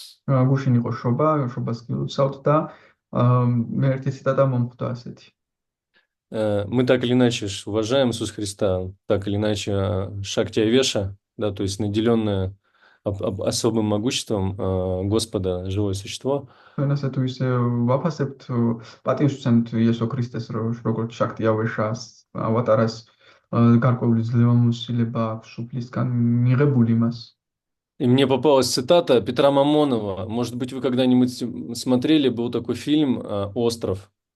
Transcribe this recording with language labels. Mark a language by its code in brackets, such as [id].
[ka] გუშინ იყო შობას გილოცავთ და მე ერთი ციტატა მომხვდა ასეთი. [ru] Мы так или иначе уважаем Иисуса Христа, так или иначе Шакти Авеша, да, то есть наделенное особым могуществом Господа, живое существо. [ka] ჩვენ ასე თუ ისე ვაფასებთ, პატივს ვცემთ იესო ქრისტეს, როგორც შაქტი ავეშას, ავატარას გარკვეული ძლევამოსილება აქვს სუფლისგან მიღებული მას. [ru] И мне попалась цитата Петра Мамонова. Может быть, вы когда-нибудь смотрели, был такой фильм «Остров».